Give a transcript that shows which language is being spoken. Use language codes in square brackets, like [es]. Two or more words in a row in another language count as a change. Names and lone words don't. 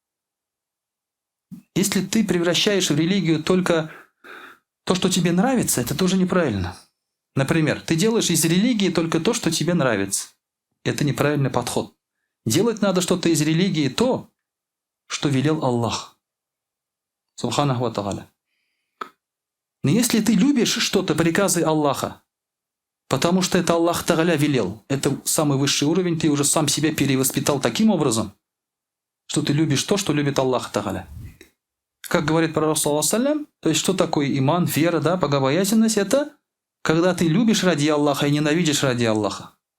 [ru] Если ты превращаешь в религию только то, что тебе нравится, это тоже неправильно. Например, ты делаешь из религии только то, что тебе нравится. Это неправильный подход. Делать надо что-то из религии то, что велел Аллах. [ar] سبحانه وتعالى. [ru] Но если ты любишь что-то, приказы Аллаха, потому что это Аллах Тааля велел, это самый высший уровень, ты уже сам себя перевоспитал таким образом, что ты любишь то, что любит Аллах Тааля. Как говорит пророк [ar] صلى الله عليه, [ru] то есть что такое иман, вера, да, богобоязненность, это когда ты любишь ради Аллаха и ненавидишь ради Аллаха.